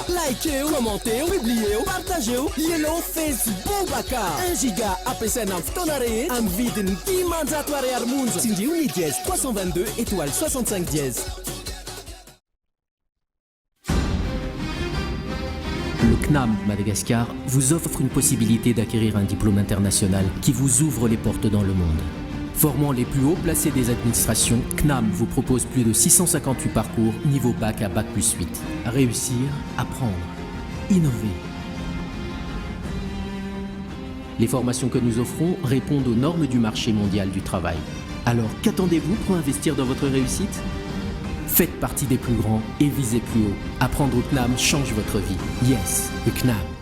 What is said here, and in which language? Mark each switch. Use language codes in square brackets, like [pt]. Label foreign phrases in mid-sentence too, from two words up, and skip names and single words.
[fr] Likez-o, commentez-o, publiez-o, partagez-o. [en] Yellow Facebook Baka. [mg] 1 giga APSN amin'ny fotoana rehetra amin'ny vidiny 10 ariary monja. Tsindrio ny dièse 322 étoile 65 dièse. [fr] Le CNAM Madagascar vous offre une possibilité d'acquérir un diplôme international qui vous ouvre les portes dans le monde. Formant les plus hauts placés des administrations, CNAM vous propose plus de 658 parcours niveau bac à bac plus 8. Réussir, apprendre, innover. Les formations que nous offrons répondent aux normes du marché mondial du travail. Alors qu'attendez-vous pour investir dans votre réussite ? Faites partie des plus grands et visez plus haut. Apprendre au CNAM change votre vie. Yes, le CNAM.